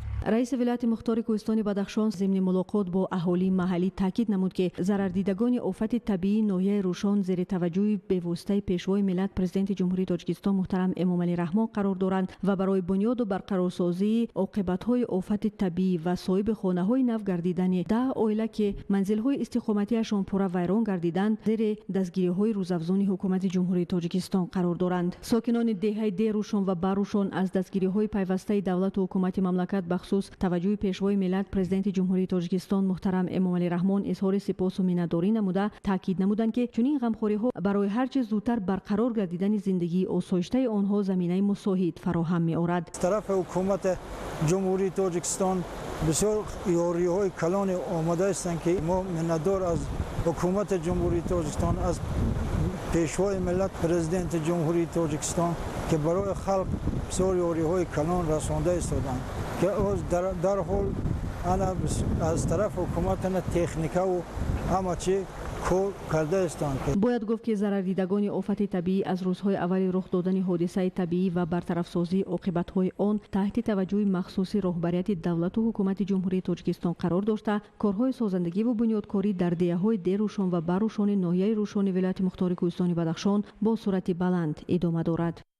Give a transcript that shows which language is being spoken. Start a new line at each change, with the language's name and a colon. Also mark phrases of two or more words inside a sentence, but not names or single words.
Tajik: Раиси вилояти мухтори кӯҳистони Бадахшон зимни мулоқот бо аҳолии маҳаллӣ таъкид намуд ки зарардидагони офати табиии ноҳияи Рӯшон зери таваҷҷӯҳи бевоситаи Пешвои миллат Президенти Ҷумҳурии Тоҷикистон муҳтарам Эмомалӣ Раҳмон қарор доранд ва барои бунёд ва барқарорсозии оқибатҳои офати табиӣ ва соҳиби хонаҳои нав гардидани 10 оила ки манзилҳои истиқоматиашон пурра вайрон гардиданд зери дастгириҳои рӯзафзуни Ҳукумати Ҷумҳурии Тоҷикистон қарор доранд. Сокинони деҳаи Дерӯшон ва Барӯшон аз дастгириҳои пайвастаи давлат ва ҳукумати мамлакат махсус таваҷҷӯҳи пешвои миллат президенти ҷумҳурии тоҷикистон муҳтарам эмомалӣ раҳмон изҳори сипосу миннатдорӣ намуда таъкид намуданд ки чунин ғамхориҳо барои ҳарчи зудтар барқарор гардидани зиндагии осоиштаи онҳо заминаи мусоид фароҳам меорад. Аз тарафи Ҳукумати Ҷумҳурии Тоҷикистон бисёр ёриҳои калон омада ҳастанд ки мо миннатдор аз Ҳукумати Ҷумҳурии Тоҷикистон аз Пешвои миллат Президенти Ҷумҳурии Тоҷикистон ки барои халқ бисёр ёриҳои калон расонда истоданд ки дар ҳоли ана аз тарафи ҳукумат техника ва ҳама чӣ кор карда ҳастанд. бояд гуфт ки зарардидагони офати табиӣ аз рӯзҳои аввали рух додани ҳодисаи табиӣ ва бартарафсозии оқибатҳои он таҳти таваҷҷӯҳи махсуси роҳбарияти давлату ҳукумати ҷумҳурии тоҷикистон қарор дошта корҳои созандагӣ ва бунёдкорӣ дар деҳаҳои дерӯшон ва барӯшони ноҳияи рӯшони вилояти мухтори кӯҳистони Бадахшон бо суръати баланд идома дорад.